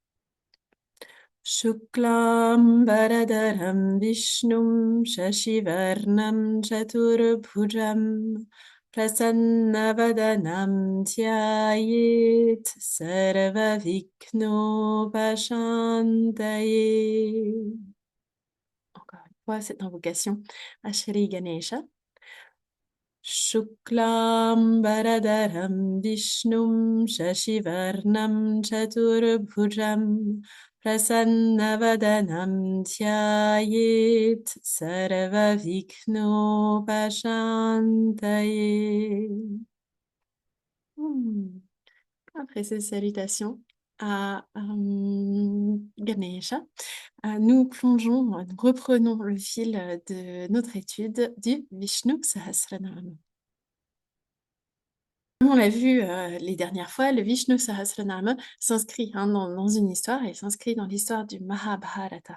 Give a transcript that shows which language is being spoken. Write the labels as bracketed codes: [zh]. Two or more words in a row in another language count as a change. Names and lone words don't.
[sa] शुक्लं वरदरं विष्णुं शशिवर्णं चतुर्भुजं प्रसन्नवदनं ध्यायेत् सर्वविघ्नो पशान्तये. [fr] Encore une fois, cette invocation à Shri Ganesha. [sa] शुक्लं वरदरं विष्णुं शशिवर्णं चतुर्भुजं प्रसन्नवदनं ध्यायेत् सर्वविघ्नो पशान्तये. [fr] Après ces salutations à Ganesha, nous plongeons, nous reprenons le fil de notre étude du Vishnu Sahasranama. Comme on l'a vu les dernières fois, le Vishnu Sahasranama s'inscrit dans une histoire, et s'inscrit dans l'histoire du Mahabharata.